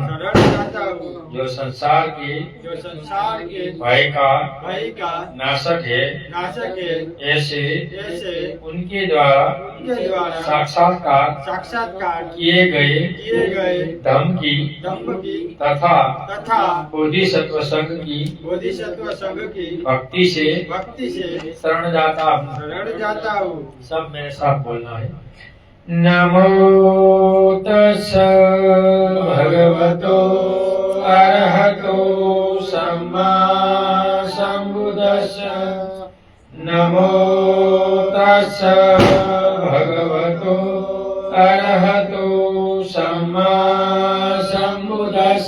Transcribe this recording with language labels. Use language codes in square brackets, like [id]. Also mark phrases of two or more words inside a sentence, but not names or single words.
[hi] जो संसार के भय का नाशक है, ऐसे उनके द्वारा साक्षात्कार किए गए धम्म की तथा बोधिसत्व संघ की भक्ति से शरण जाता हूँ। सब मेरे साथ बोलना है। [pi] नमो तस्स भगवतो अरहतो सम्मा सम्बुद्धस्स। नमो तस्स भगवतो अरहतो सम्मा सम्बुद्धस्स।